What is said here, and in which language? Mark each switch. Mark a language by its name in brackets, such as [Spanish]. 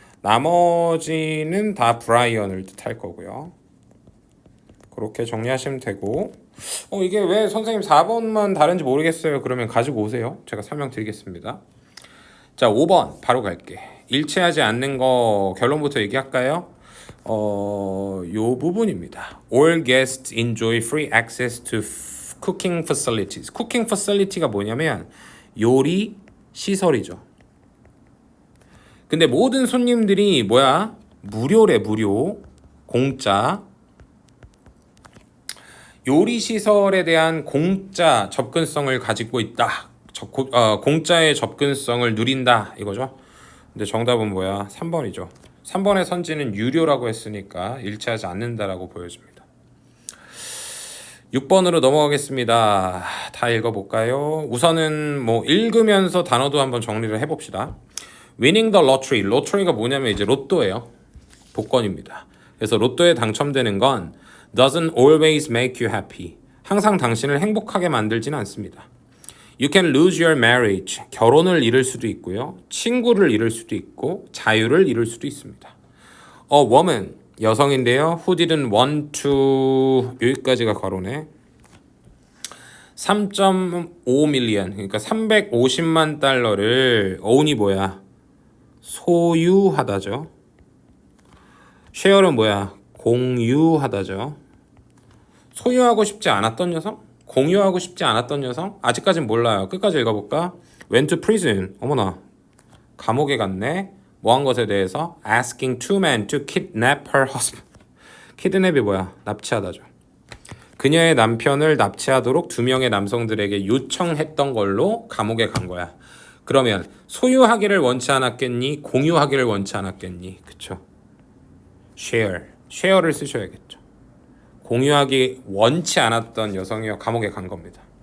[Korean] 나머지는 다 브라이언을 뜻할 거고요. 그렇게 정리하시면 되고 이게 왜 선생님 4번만 다른지 모르겠어요. 그러면 가지고 오세요. 제가 설명드리겠습니다. 자, 5번 바로 갈게. 일치하지 않는 거 결론부터 얘기할까요? 요 부분입니다. [English] All guests enjoy free access to cooking facilities. [Korean] cooking facility가 뭐냐면 요리 시설이죠. 근데 모든 손님들이 뭐야? 무료래, 무료. 공짜. 요리 시설에 대한 공짜 접근성을 가지고 있다. 공짜의 접근성을 누린다 이거죠. 근데 정답은 뭐야? 3번이죠. 3번의 선지는 유료라고 했으니까 일치하지 않는다라고 보여집니다. 6번으로 넘어가겠습니다. 다 읽어볼까요? 우선은 뭐 읽으면서 단어도 한번 정리를 해봅시다. [English] Winning the lottery. [Korean] 로터리가 뭐냐면 이제 로또예요. 복권입니다. 그래서 로또에 당첨되는 건 doesn't always make you happy. 항상 당신을 행복하게 만들진 않습니다. [English] You can lose your marriage. [Korean] 결혼을 잃을 수도 있고요. 친구를 잃을 수도 있고 자유를 잃을 수도 있습니다. [English] A woman. 여성인데요. Who didn't want to 여기까지가 괄호네. 3.5 million. [Korean] 그러니까 350만 달러를 own이 뭐야? 소유하다죠. share는 뭐야? 공유하다죠. 소유하고 싶지 않았던 여성? 공유하고 싶지 않았던 여성? 아직까진 몰라요. 끝까지 읽어볼까? Went to prison. 어머나. 감옥에 갔네. 뭐 한 것에 대해서? [English] Asking two men to kidnap her husband. [Korean] 키드냅이 뭐야? 납치하다죠. 그녀의 남편을 납치하도록 2명의 남성들에게 요청했던 걸로 감옥에 간 거야. 그러면 소유하기를 원치 않았겠니? 공유하기를 원치 않았겠니? 그쵸? share를 쓰셔야겠죠. 공유하기 원치 않았던 여성이 감옥에 간 겁니다.